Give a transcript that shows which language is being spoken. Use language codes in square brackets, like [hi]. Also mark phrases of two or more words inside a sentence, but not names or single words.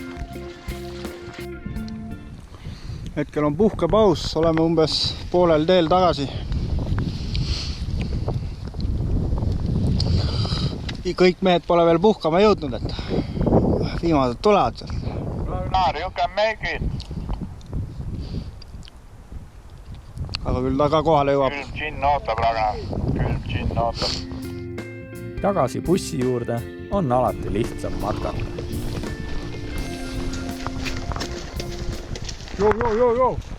[et] Hetkel on puhkepaus, oleme umbes poolel teel tagasi. Kõik mehed pole veel puhkama jõudnud, et viimased tulevad seal. Ragnar, [en] you can make it. [et] Aga küll ta ka kohale jõuab. Külm džinn ootab, Ragnar. Külm džinn ootab. Tagasi bussi juurde on alati lihtsam matkata. Joo.